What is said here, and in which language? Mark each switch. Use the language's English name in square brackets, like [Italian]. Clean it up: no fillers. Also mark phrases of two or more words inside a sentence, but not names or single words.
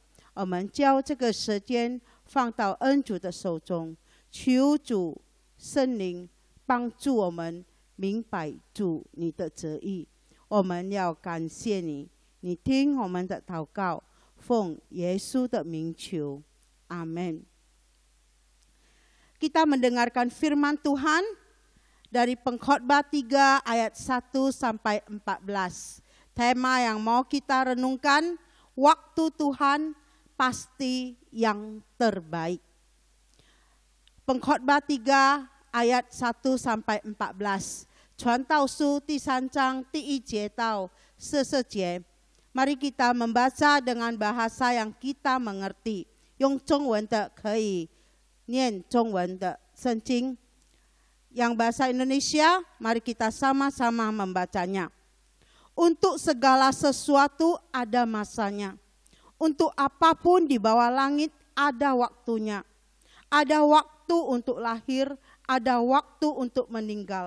[Chinese] 我们将这个时间放到恩主的手中，求主圣灵帮助我们明白主你的旨意。我们要感谢你，你听我们的祷告，奉耶稣的名求，阿们。 [Indonesian] Kita mendengarkan firman Tuhan dari Pengkhotbah 3 ayat 1 sampai 14. Tema yang mau kita renungkan, waktu Tuhan pasti yang terbaik. Pengkhotbah 3 ayat 1 sampai 14. [Chinese] 传道书第3章第1节到14 节。 [Indonesian] Mari kita membaca dengan bahasa yang kita mengerti. [Chinese] 用中文的可以念中文的圣经。 [Indonesian] Yang bahasa Indonesia, mari kita sama-sama membacanya. Untuk segala sesuatu ada masanya. Untuk apapun di bawah langit ada waktunya. Ada waktu untuk lahir, ada waktu untuk meninggal.